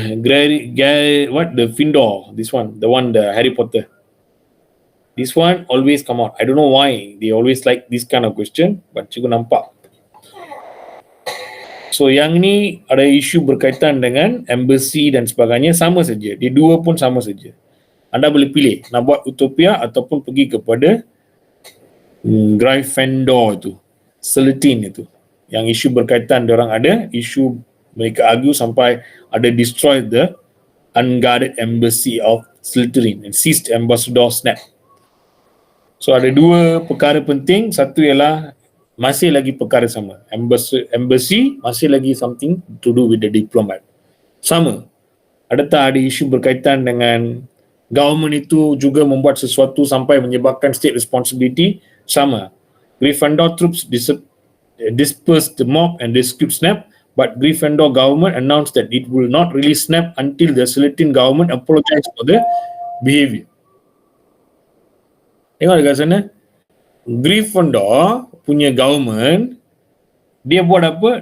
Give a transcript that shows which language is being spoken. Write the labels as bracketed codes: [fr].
[en] What the Findor? This one, the Harry Potter. This one always come out. I don't know why they always like this kind of question, [ms] but cikgu nampak. So yang ni ada isu berkaitan dengan embassy dan sebagainya, sama saja. Dia dua pun sama saja. Anda boleh pilih nak buat utopia ataupun pergi kepada Gryffindor itu, Slytherin itu. Yang isu berkaitan diorang ada, isu mereka argue sampai ada [en] destroy the unguarded embassy of Slytherin and seized Ambassador Snape. [ms] So ada 2 perkara penting, satu ialah masih lagi perkara sama. Embassy masih lagi [en] something to do with the diplomat. [ms] Sama. Ada tak ada isu berkaitan dengan government itu juga membuat sesuatu sampai menyebabkan state responsibility? Sama. [en] Gryffindor troops dispersed the mob and rescued Snape, but Gryffindor government announced that it will not release Snape until the Slytherin government apologized for the behavior. [ms] Tengok dekat sana. Gryffindor punya government, dia buat apa?